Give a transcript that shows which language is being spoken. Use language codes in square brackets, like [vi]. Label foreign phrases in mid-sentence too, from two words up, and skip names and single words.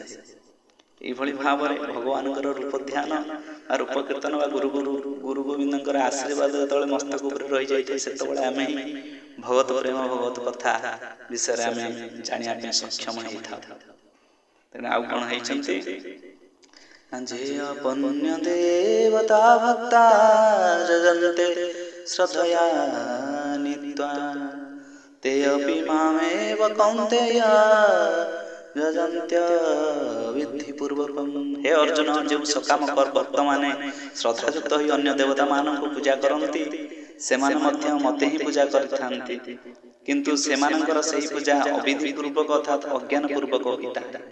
[or] ଏଇଭଳି ଭାବରେ ଭଗବାନଙ୍କର ରୂପ ଧ୍ୟାନ ବା ରୂପ କୀର୍ତ୍ତନ ବା ଗୁରୁ ଗୋବିନ୍ଦଙ୍କର ଆଶୀର୍ବାଦ ଯେତେବେଳେ ମସ୍ତକ ଉପରେ ରହିଯାଇଥାଏ ସେତେବେଳେ ଆମେ ହିଁ ଭଗବତ ପ୍ରେମ ଭଗବତ କଥା ବିଷୟରେ ଆମେ ଜାଣିବା ପାଇଁ ସକ୍ଷମ ହେଇଥାଉ। ତେଣୁ ଆଉ କଣ ହେଇଛନ୍ତି ଯେ [sa] ପନ୍ୟ ଦେବତା ଭକ୍ତା ଯଜନ୍ତେ ଶ୍ରଦ୍ଧୟା ନିତ୍ୱା ते अपि मामेव कौन्तेय ଯଜନ୍ତ୍ୟ ବିଧି ପୂର୍ବକମ୍। [or] ହେ ଅର୍ଜୁନ, ଯେଉଁ ସକାମ ଭକ୍ତ ମାନେ ଶ୍ରଦ୍ଧାଯୁକ୍ତ ହୋଇ ଅନ୍ୟ ଦେବତା ମାନଙ୍କୁ ପୂଜା କରନ୍ତି ସେମାନେ ମଧ୍ୟ ମୋତେ ହିଁ ପୂଜା କରିଥାନ୍ତି, କିନ୍ତୁ ସେମାନଙ୍କର ସେହି ପୂଜା ଅବିଧି ପୂର୍ବକ ଅର୍ଥାତ୍ ଅଜ୍ଞାନ ପୂର୍ବକ ହୋଇଥାଏ।